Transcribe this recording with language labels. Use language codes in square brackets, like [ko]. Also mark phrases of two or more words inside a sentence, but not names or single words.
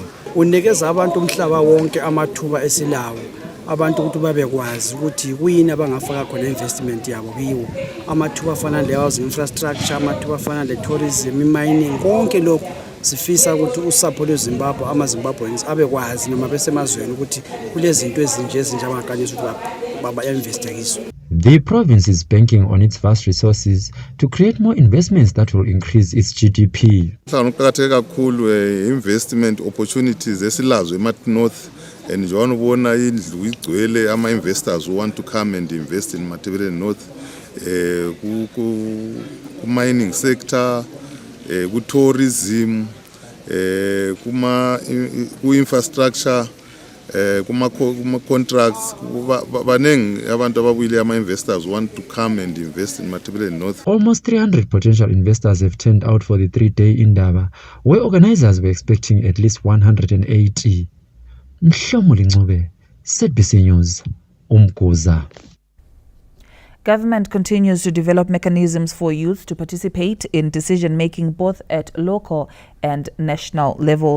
[nd] Unikeza abantu umhlaba wonke amathuba esilawo abantu ukuthi babekwazi ukuthi kuyini abangafaka khona investment yabo kiwo amathuba afana le [en] housing infrastructure [nd] amathuba afana le [en] tourism mining [nd] konke lokho sifisa ukuthi usapho lweZimbabwe amaZimbabweans abekwazi noma besemazweni ukuthi kulezinto ezinje abangaqanyisa ukuthi baba invest kizo. [en] The province is banking on its vast resources to create more investments that will increase its GDP. [nd] Kuqakatheke kakhulu [en] investment opportunities [nd] esilazo eMat North [en] and [nd] njengoba ubona indlu igcwele [en] ama-investors who want to come and invest in Matabele North, ku-mining sector, ku-tourism, ku-infrastructure, kuma-contracts. [nd] Banengi abantu ababuyile [en] ama-investors want to come and invest in Matabele North. Almost 300 potential investors have turned out for the 3-day Indaba, where organizers were expecting at least 180. Mhlomuli Ncube, ZBC News, Umkuza. Government continues to develop mechanisms for youth to participate in decision-making both at local and national levels.